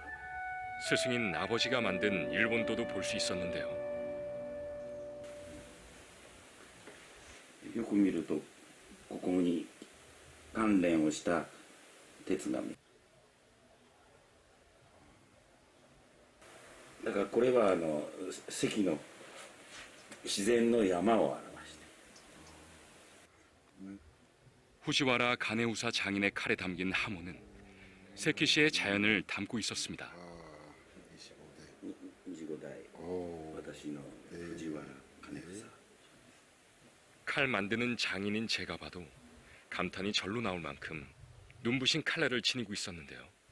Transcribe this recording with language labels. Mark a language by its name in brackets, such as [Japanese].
[Korean] 스승인 아버지가 만든 일본도도 볼 수 있었는데요. [Japanese] よく見るとここに関連をした鉄がだからこれは関の自然の山を表して [Korean] 후지와라 가네우사 장인의 칼에 담긴 하모는 세키시의 자연을 담고 있었습니다. [Japanese] 25代私の藤原金房 [Korean] 칼 만드는 장인인 제가 봐도 감탄이 절로 나올 만큼 눈부신 칼날을 지니고 있었는데요.